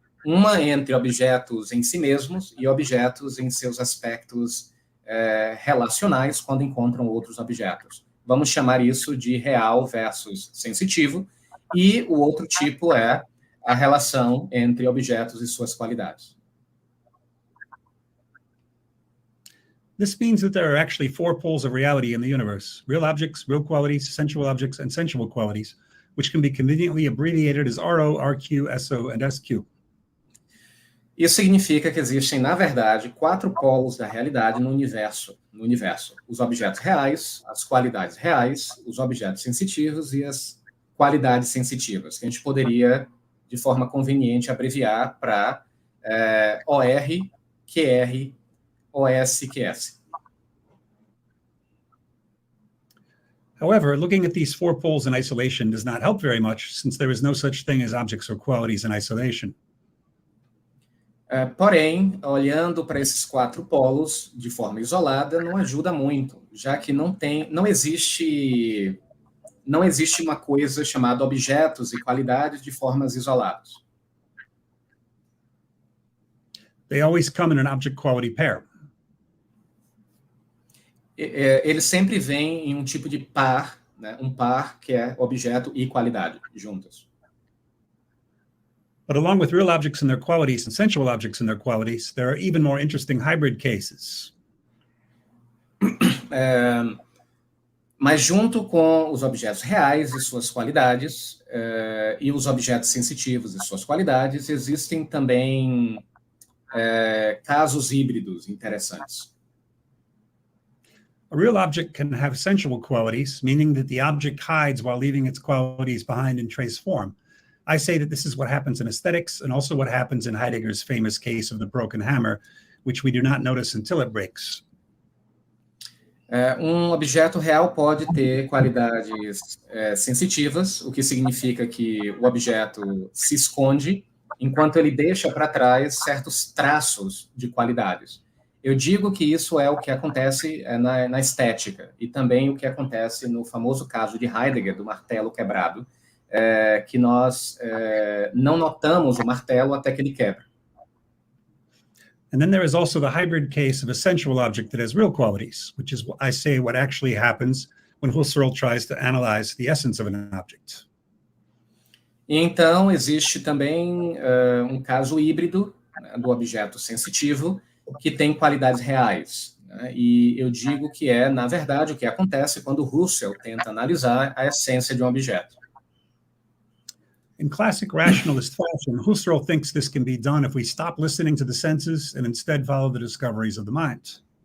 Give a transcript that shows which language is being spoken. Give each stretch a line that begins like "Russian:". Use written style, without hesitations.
Portuguese: Uma entre objetos em si mesmos e objetos em seus aspectos relacionais quando encontram outros objetos. Vamos chamar isso de real versus sensitivo, e o outro tipo é a relação entre objetos e suas qualidades.
English: This means that there are actually four poles of reality in the universe: real objects, real qualities, sensual objects, and sensual qualities, which can be conveniently abbreviated as RO, RQ, SO, and SQ.
Portuguese: Isso significa que existem, na verdade, 4 polos da realidade no universo. Os objetos reais, as qualidades reais, os objetos sensitivos e as qualidades sensitivas, que a gente poderia, de forma conveniente, abreviar para OR, QR, OS, QS.
English: However, looking at these four poles in isolation does not help very much, since there is no such thing as objects or qualities in isolation.
Portuguese: Porém, olhando para esses 4 polos de forma isolada não ajuda muito, já que não existe uma coisa chamada objetos e qualidades de formas isoladas.
English: They always come in an object-quality pair.
Portuguese: Eles sempre vêm em um tipo de par, né? Um par que é objeto e qualidade juntos.
English: But along with real objects and their qualities and sensual objects and their qualities, there are even more interesting hybrid cases.
Portuguese: Mas junto com os objetos reais e suas qualidades, e os objetos sensitivos e suas qualidades, existem também casos híbridos interessantes.
English: A real object can have sensual qualities, meaning that the object hides while leaving its qualities behind in trace form. I say that this is what happens in aesthetics and also what happens in Heidegger's famous case of the broken hammer, which we do not notice until it breaks.
Portuguese: Objeto real pode ter qualidades sensitivas, o que significa que o objeto se esconde, enquanto ele deixa para trás certos traços de qualidades. Eu digo que isso é o que acontece na estética, e também o que acontece no famoso caso de Heidegger, do martelo quebrado, que nós não notamos o martelo até que ele quebra.
English: And then there is also the hybrid case of a sensual object that has real qualities, which is, I say, what actually happens when Husserl tries to analyze the essence of an object.
Portuguese: E então, existe também um caso híbrido, né, do objeto sensitivo, que tem qualidades reais. Né? E eu digo que na verdade, o que acontece quando Husserl tenta analisar a essência de um objeto.
English: In classic rationalist fashion, Husserl thinks this can be done if we stop listening to the senses and instead follow the discoveries of the mind.